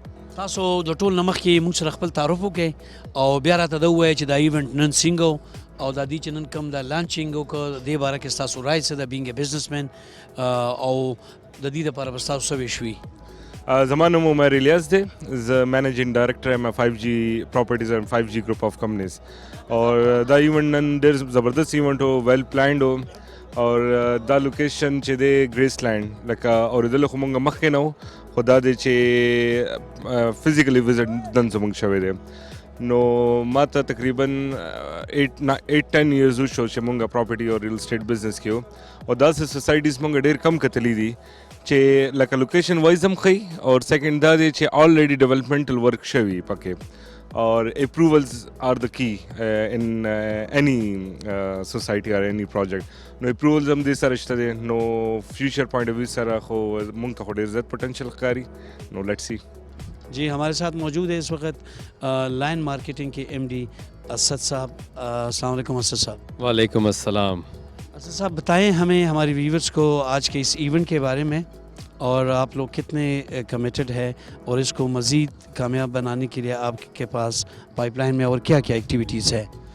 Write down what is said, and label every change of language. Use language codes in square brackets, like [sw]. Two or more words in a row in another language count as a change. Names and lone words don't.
[ps] تاسو د ټول نه مخکې موږ سره خپل تعارف وکړئ او بیا راته دا ووایئ چې دا ایونټ نن څنګه او دا دی چې نن کوم دا لانچینګ وکړه دې باره کې ستاسو رایه څه ده [en] being businessman [ps] او د دې دپاره به ستاسو څه ویش وي؟ زما نوم عمر الیاس دی، زه [en] managing director [ps] یم 5G پراپرټیز اینڈ 5G ګروپ آف کمپنیز. اور دا ایونټ نن ډېر زبردست ایونټ و، [en] well planned [ps] و اور دا لوکیشن چې دی ګریس لینډ لکه اورېدلو خو مونږ مخکې نه و خو دا دی چې [en] physically visit [ps] نن زمونږ شوی دی. نو ما ته تقریباً 8-10 ایئرز وشو چې مونږ پراپرټي او [en] real estate business [ps] کې وو او داسې سوسایټیز مونږ ډېر کم کتلی دي چې لکه [en] location wise [ps] هم ښیي اور سیکنډ دا دی چې آلریډي [en] developmental work [ps] شوي پکې اور [en] approvals are the key in any society or any project. [ps] نو اپروولز هم دې سره شته دی نو [en] future point of view [ps] سره خو مونږ ته خو ډېر زیات پوټینشیل ښکاري. نو [en] let's see. [ur] جی ہمارے ساتھ موجود ہے اس وقت لائن مارکیٹنگ کے ایم ڈی اسد صاحب. السلام علیکم اسد صاحب. وعلیکم السلام. اسد صاحب بتائیں ہمیں ہماری ویورز کو آج کے اس ایونٹ کے بارے میں اور آپ لوگ کتنے کمیٹڈ ہے اور اس کو مزید کامیاب بنانے کے لیے آپ کے پاس پائپ لائن میں اور کیا کیا ایکٹیویٹیز ہے؟